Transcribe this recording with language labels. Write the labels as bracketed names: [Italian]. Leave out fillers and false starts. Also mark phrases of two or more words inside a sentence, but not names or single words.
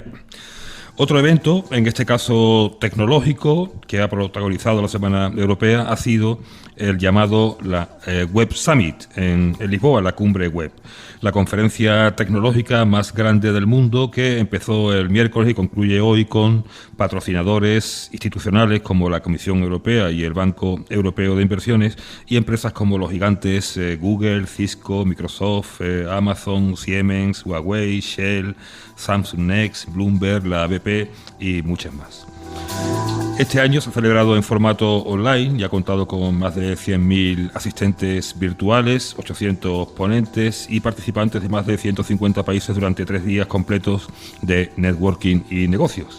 [Spanish] Otro evento, en este caso tecnológico, que ha protagonizado la Semana Europea ha sido el llamado la Web Summit en Lisboa, la cumbre web. La conferencia tecnológica más grande del mundo que empezó el miércoles y concluye hoy con patrocinadores institucionales como la Comisión Europea y el Banco Europeo de Inversiones y empresas como los gigantes Google, Cisco, Microsoft, Amazon, Siemens, Huawei, Shell, Samsung Next, Bloomberg, la ABP y muchas más. Este año se ha celebrado en formato online y ha contado con más de 100.000 asistentes virtuales, 800 ponentes y participantes de más de 150 países durante 3 días completos de networking y negocios.